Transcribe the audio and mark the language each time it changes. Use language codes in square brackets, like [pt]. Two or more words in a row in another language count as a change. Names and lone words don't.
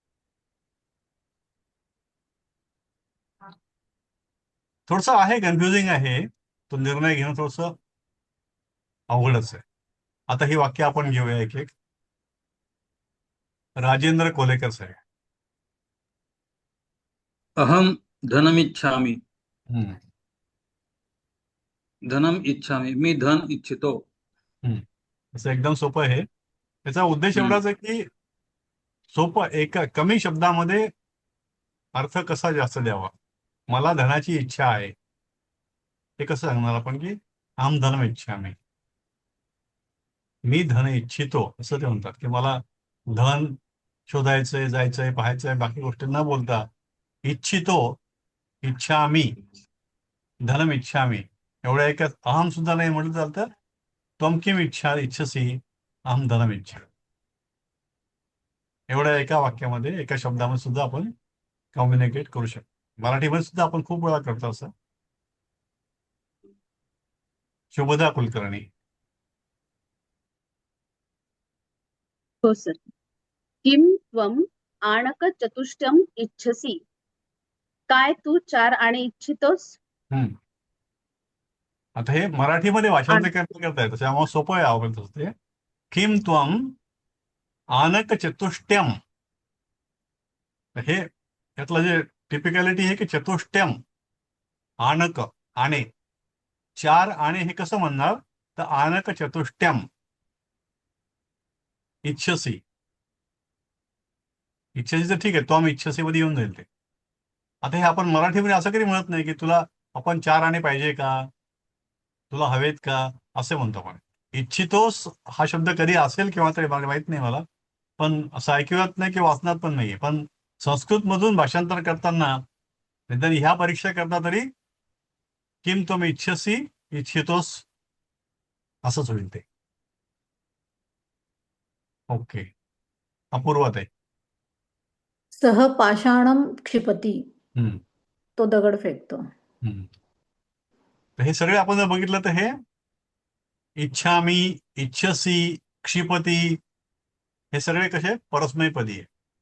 [mr] थोडस आहे, कन्फ्युजिंग आहे, तो निर्णय घेणं थोडस अवघडच आहे. आता ही वाक्य आपण घेऊया एक एक. राजेंद्र कोलेकर साहेब. [sa] अहम धनमिच्छामि. हम्म, धनम इच्छामि, [mr] मी धन इच्छितो. हम्म. असं एकदम सोपं आहे. त्याचा उद्देश हम्म. एवढाच आहे की सोपं, एका कमी शब्दामध्ये अर्थ कसा जास्त द्यावा. मला धनाची इच्छा आहे, हे कसं सांगणार आपण की [sa] अहम धनम इच्छामि, [mr] मी धन इच्छितो असं ते म्हणतात की मला धन शोधायचंय, जायचंय, पाहायचंय, बाकी गोष्टी न बोलता इच्छितो, [sa] इच्छामि, धनम इच्छामि, [mr] एवढ्या एका अहम सुद्धा नाही म्हटलं चालतं. [sa] त्वम किम इच्छसी, अहम धनम इच्छा. [mr] एवढ्या एका वाक्यामध्ये, एका शब्दामध्ये सुद्धा आपण कम्युनिकेट करू शकतो. मराठीमध्ये सुद्धा आपण खूप वेळा करतो असं. शुभदा कुलकर्णी. हो सर. [sa] किम त्वम आणकचतुष्टयम् इच्छसि, [mr] काय तू 4 आणे इच्छितोस? हम्म, आता हे मराठीमध्ये भाषांतर करता येतं त्यामुळे सोपं आहे आवडत असते. [sa] किम त्वम आनक चतुष्टयम. [mr] हे यातलं जे टिपिकॅलिटी आहे की [sa] चतुष्टयम आनक [mr] आणे 4 आणे हे कसं म्हणणार तर [sa] आनक चतुष्टयम इच्छसी. [mr] इच्छसी तर ठीक आहे [sa] त्वम इच्छसी [mr] मध्ये येऊन जाईल ते. आता हे आपण मराठीमध्ये असं कधी म्हणत नाही की तुला आपण 4 आणे पाहिजे का तुला हवेत का असे म्हणतो आपण. इच्छितोस हा शब्द कधी असेल किंवा तरी माहित नाही मला पण असं ऐकवत नाही किंवा वाचनात पण नाहीये. पण संस्कृत मधून भाषांतर करताना निदान ह्या परीक्षा करता तरी [sa] किम तुम इच्छसी [mr] इच्छितोस असंच होईल ते. ओके अपूर्वात आहे. [sa] सह पाषाणम क्षिपती. हम्म, [mr] तो दगड फेकतो. हम्म. तर हे सगळे आपण जर बघितलं तर हे [sa] इच्छामी इच्छसी क्षिपती [mr] हे सगळे कसे परस्मैपदी आहे.